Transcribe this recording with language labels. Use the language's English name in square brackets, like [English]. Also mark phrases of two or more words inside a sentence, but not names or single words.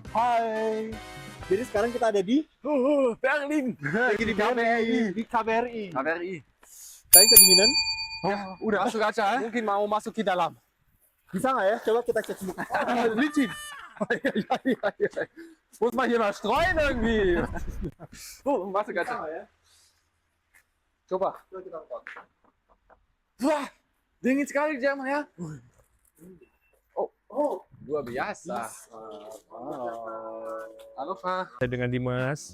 [Indonesian] Hai. Jadi sekarang kita ada di Berlin. lagi di KBRI. Di KBRI. KBRI. Kalian kedinginan? Udah masuk aja, Mungkin mau masuk ke dalam. Bisa nggak ya? Coba kita cek dulu. Licin. [German] Ja. Muss man hier mal streuen irgendwie. [Indonesian] Masuk aja. Ya? Coba. Coba kita buka. Wah, dingin sekali di Jerman ya. Oh, Luar biasa. Halo, Pak. Saya dengan Dimas.